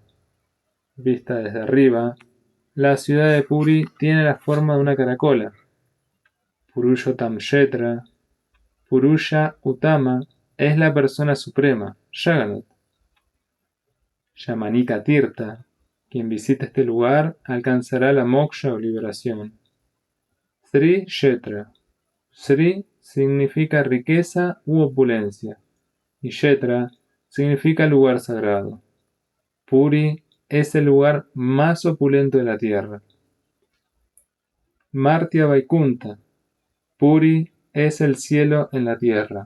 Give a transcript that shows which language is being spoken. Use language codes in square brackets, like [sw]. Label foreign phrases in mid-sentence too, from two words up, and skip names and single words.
[es] Vista desde arriba, la ciudad de Puri tiene la forma de una caracola. Purushottam Kshetra. [sa] पुरुष उत्तम [es] es la persona suprema, Jagannath. Yamanika Tirtha. Quien visita este lugar alcanzará la moksha o liberación. Sri Kshetra. Sri significa riqueza u opulencia y Kshetra significa lugar sagrado. Puri es el lugar más opulento de la tierra. Martya Vaikuntha. Puri es el cielo en la tierra.